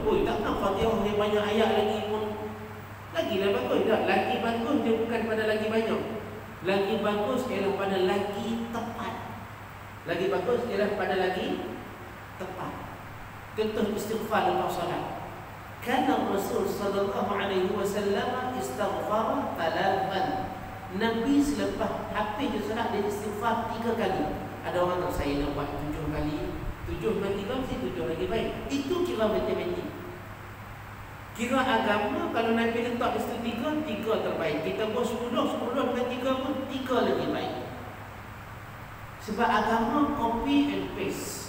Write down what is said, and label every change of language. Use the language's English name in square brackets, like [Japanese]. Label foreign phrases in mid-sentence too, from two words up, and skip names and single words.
[Malay] Takkan Fatihah ni banyak ayat lagi pun lagilah bagus. Tak, lagi bagus dia bukan pada lagi banyak. Lagi bagus ialah pada lagi tepat. Lagi bagus ialah pada lagi tepat. Contoh istighfar lepas solat. Kana Rasul [Arabic] sallallahu alaihi wasallam [Malay] istighfar 3. Nabi selepas habis dia solat dia istighfar 3 kali. Ada orang tak, saya nak buat 7 kali. 7 dengan 3 mesti 7 lagi baik. Itu kira matematik. Kira agama, kalau Nabi letak di 3 terbaik. Kita buat 10 dengan 3 pun 3 lagi baik. Sebab agama [English] copy and paste.